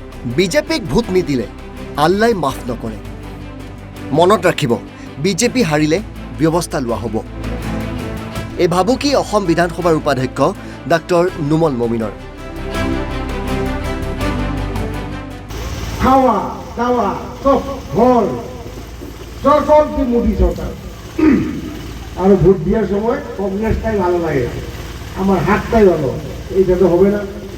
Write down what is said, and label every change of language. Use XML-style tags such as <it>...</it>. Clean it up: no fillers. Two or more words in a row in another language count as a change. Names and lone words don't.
<as>বিজেপিক ভোট নিদিলে আল্লাই মাফ নকৰে মনত ৰাখিব বিজেপি হাৰিলে ব্যৱস্থা লোৱা হ'ব এই ভাবুকি অসম বিধানসভাৰ উপাধ্যক্ষ ডাক্তৰ নুমল মমিনৰ</as> <bn>খাওয়া দাওয়া সব ভল সব কি মোদী সরকার আর ভোট দেওয়ার সময় কংগ্রেসটাই ভালো লাগে আমার হাতটাই ভালো এইটা তো হবে না</bn>